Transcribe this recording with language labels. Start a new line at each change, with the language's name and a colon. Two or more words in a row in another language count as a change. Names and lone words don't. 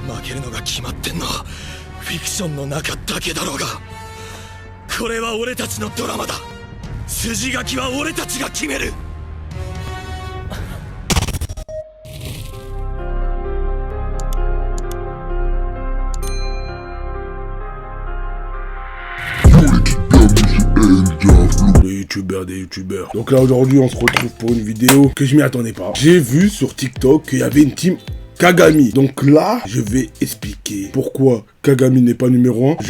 Japanese: けるのが決まってんのはフィクションの中だけだろうが、これは俺たちのドラマだ。筋書きは俺たちが決める。
French: Des youtubeurs. Donc là aujourd'hui on se retrouve pour une vidéo que je m'y attendais pas. J'ai vu sur TikTok qu'il y avait une team Kagami. Donc là, je vais expliquer pourquoi Kagami n'est pas numéro 1.